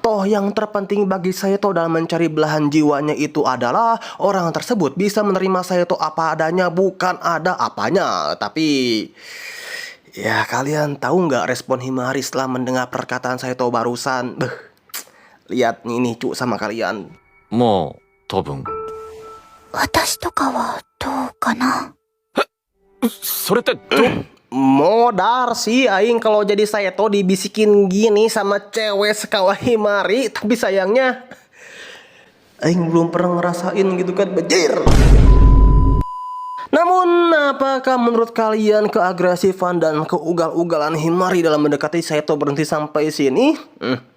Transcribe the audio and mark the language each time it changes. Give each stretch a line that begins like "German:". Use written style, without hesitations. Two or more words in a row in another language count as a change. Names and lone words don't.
Indonesian: Toh yang terpenting bagi Saito dalam mencari belahan jiwanya itu adalah orang tersebut bisa menerima Saito apa adanya, bukan ada apanya. Tapi ya kalian tahu nggak respon Himari setelah mendengar perkataan Saito barusan? Lihat ini cu sama kalian.
Japanese: もう、多分。私とかはどうかな？それってど、
Indonesian: Modar sih aing kalau jadi Saito dibisikin gini sama cewek sekawa Himari. Tapi sayangnya aing belum pernah ngerasain gitu kan, bejir. Namun, apakah menurut kalian keagresifan dan keugal-ugalan Himari dalam mendekati Saito berhenti sampai sini?